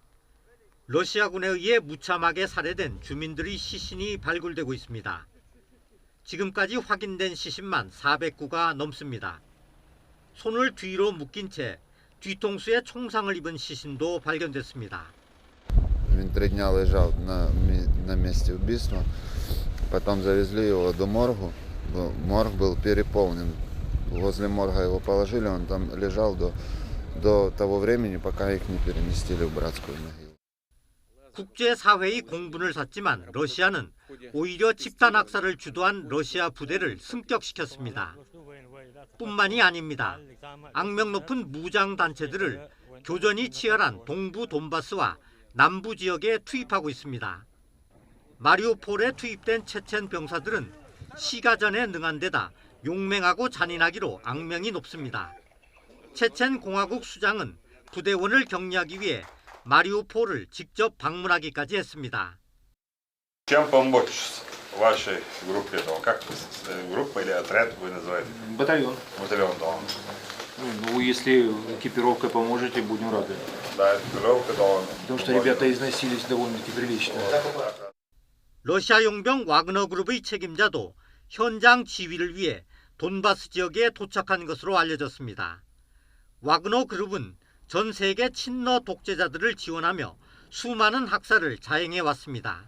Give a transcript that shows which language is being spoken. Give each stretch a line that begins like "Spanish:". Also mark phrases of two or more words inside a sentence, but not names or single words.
Korean: 러시아군에 의해 무참하게 살해된 주민들의 시신이 발굴되고 있습니다. 지금까지 확인된 시신만 400구가 넘습니다. 손을 뒤로 묶인 채 뒤통수에 총상을 입은 시신도 발견됐습니다.
Russian: Он 3 дня лежал на месте убийства. Потом завезли его до морга. Морг был переполнен. Возле морга его положили, он там лежал до того времени, пока их не переместили в братскую могилу.
Korean: 국제사회의 공분을 샀지만 러시아는 오히려 집단 학살을 주도한 러시아 부대를 승격시켰습니다. 뿐만이 아닙니다. 악명 높은 무장단체들을 교전이 치열한 동부 돈바스와 남부 지역에 투입하고 있습니다. 마리우폴에 투입된 체첸 병사들은 시가전에 능한 데다 용맹하고 잔인하기로 악명이 높습니다. 체첸 공화국 수장은 부대원을 격려하기 위해 마리우폴을 직접 방문하기까지 했습니다.
Russian: Чем помочь вашей группе? Как группа или отряд вы называете? Батальон. Батальон, да. Ну, если экипировкой поможете, будем рады. Да, экипировка, да. Потому что ребята износились довольно-таки прилично.
Korean: 러시아 용병 와그너 그룹의 책임자도 현장 지휘를 위해 돈바스 지역에 도착한 것으로 알려졌습니다. 와그너 그룹은 전 세계 친러 독재자들을 지원하며 수많은 학살을 자행해 왔습니다.